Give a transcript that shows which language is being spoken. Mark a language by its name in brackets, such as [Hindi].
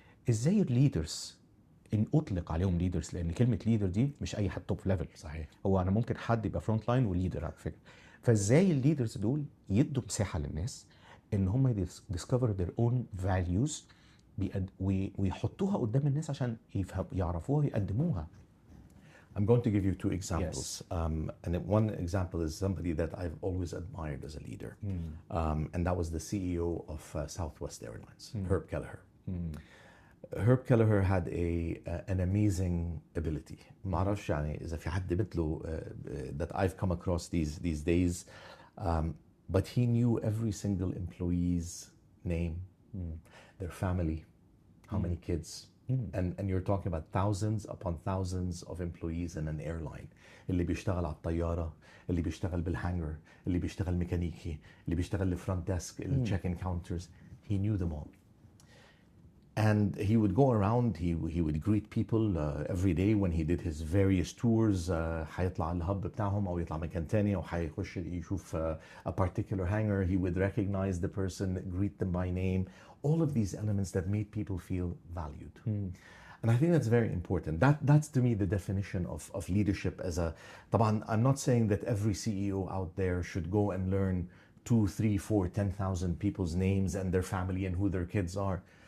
[Arabic] ازاي الليدرز ان اطلق عليهم ليدرز، لان كلمه ليدر دي مش اي حد توب ليفل، صحيح، هو انا ممكن حد يبقى فرونت لاين وليدر على فكره. فازاي الليدرز دول يدوا مساحه للناس ان هم [English] discover their own values [Arabic] ويحطوها قدام الناس عشان يعرفوها ويقدموها. [English] I'm going to give you 2 examples. And one example is somebody that I've always admired as a leader. And that was the CEO of Southwest Airlines, Herb Kelleher. Herb Kelleher had an amazing ability. [Arabic] ما اعرفش يعني إذا في حد مثله [English] that I've come across these days. But he knew every single employee's name, their family, how many kids. And you're talking about thousands upon thousands of employees in an airline. [Arabic] اللي بيشتغل على الطيارة، اللي بيشتغل بالهانجر، اللي بيشتغل ميكانيكي، اللي بيشتغل الفرونت ديسك، ال [English] check-in counters. He knew them all. And he would go around, he would greet people every day when he did his various tours. [Arabic] هيطلع على الهب بتاعهم أو يطلع مكان تاني أو هيخش يشوف [English] a particular hangar. He would recognize the person, greet them by name. All of these elements that made people feel valued. And I think that's very important. That's to me the definition of leadership as a... طبعا I'm not saying that every CEO out there should go and learn 2, 3, 4, 10,000 people's names and their family and who their kids are.